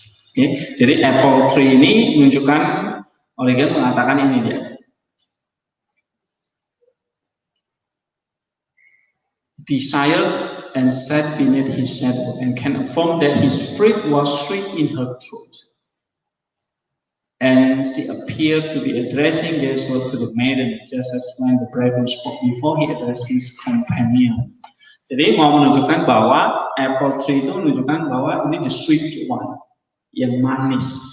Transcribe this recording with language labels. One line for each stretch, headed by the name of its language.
Indonesian: Oke, jadi apple tree ini menunjukkan, Origen mengatakan ini dia.
English: desired and sat beneath his shadow, and can affirm that his fruit was sweet in her throat. And she appeared to be addressing this word to the maiden, just as when the bridegroom spoke before he addressed his companion.
Indonesian: Jadi mau menunjukkan bahwa apple tree itu menunjukkan bahwa ini
English: the sweet one,
Indonesian: yang manis.